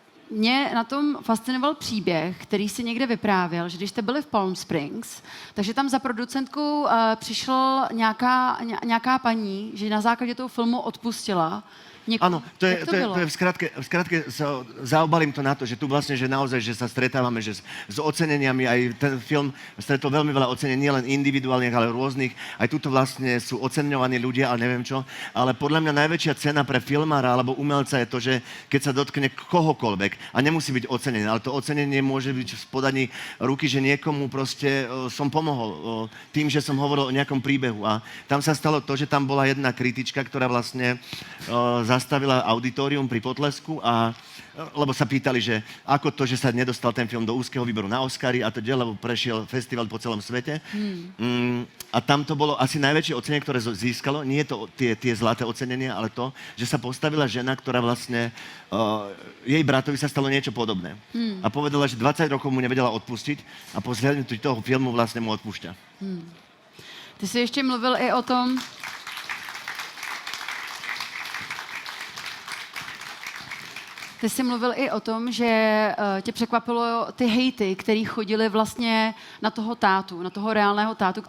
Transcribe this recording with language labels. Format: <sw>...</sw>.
<cs>Mě na tom fascinoval příběh, který si někde vyprávěl, že když jste byli v Palm Springs, takže tam za producentkou přišla nějaká paní, že na základě toho filmu odpustila.</cs> <sk>Áno, to je v skratke zaobalím to na to, že tu vlastne, že naozaj, že sa stretávame, že s oceneniami, aj ten film stretol veľmi veľa ocenení, nielen individuálnych, ale rôznych, aj tuto vlastne sú oceňovaní ľudia, ale neviem čo, ale podľa mňa najväčšia cena pre filmára alebo umelca je to, že keď sa dotkne kohokoľvek a nemusí byť ocenený, ale to ocenenie môže byť v podaní ruky, že niekomu proste som pomohol tým, že som hovoril o nejakom príbehu a tam sa stalo to, že tam bola jedna kritička, ktorá vlastne zastavila auditorium pri potlesku lebo sa pýtali, že ako to, že sa nedostal ten film do úzkeho výberu na Oscary a to lebo prešiel festival po celom svete. A tam to bolo asi najväčšie ocenenie, ktoré získalo. Nie je to tie zlaté ocenenia, ale to, že sa postavila žena, ktorá vlastne jej bratovi sa stalo niečo podobné. A povedala, že 20 rokov mu nevedela odpustiť a po zhľadnutí toho filmu vlastne mu odpúšťa.</sk> <cs>Ty jsi ještě mluvil i o tom, Ty jsi mluvil i o tom, že tě překvapilo ty hejty, který chodili vlastně na toho tátu, na toho reálného tátu.</cs>